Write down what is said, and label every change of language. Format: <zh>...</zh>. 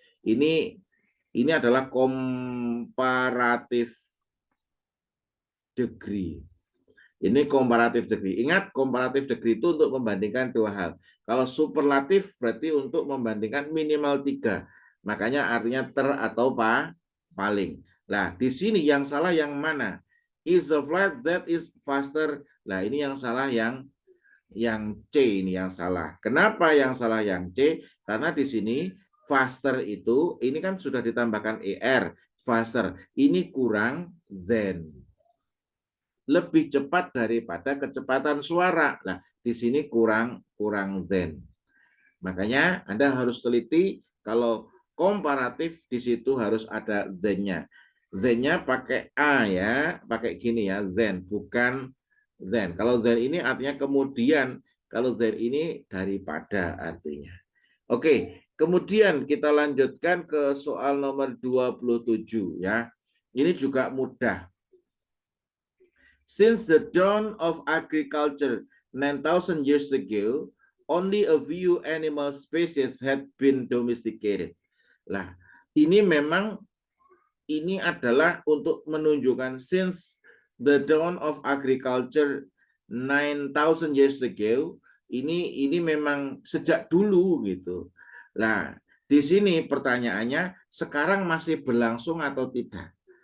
<id>Ini adalah komparatif degree. Ini komparatif degree. Ingat, komparatif degree itu untuk membandingkan dua hal. Kalau superlatif berarti untuk membandingkan minimal 3. Makanya artinya atau paling. Nah, di sini yang salah yang mana?</id> <en>Is a flight that is faster.</en> <id>Nah, ini yang salah yang C, ini yang salah. Kenapa yang salah yang C? Karena di sini faster itu, ini kan sudah ditambahkan ER, faster. Ini kurang than. Lebih cepat daripada kecepatan suara. Nah, di sini kurang than. Makanya Anda harus teliti, kalau komparatif di situ harus ada than-nya. Than-nya pakai A ya, pakai gini ya, than, bukan than. Kalau than ini artinya kemudian, kalau than ini daripada artinya. Oke, kemudian kita lanjutkan ke soal nomor 27 ya. Ini juga mudah.</id> <en>Since the dawn of agriculture 9,000 years ago, only a few animal species had been domesticated.</en> <id>Nah, ini memang adalah untuk menunjukkan</id> <en>since the dawn of agriculture 9,000 years ago,</en> <id>ini memang sejak dulu gitu. Nah, di sini pertanyaannya sekarang masih berlangsung atau tidak?</id>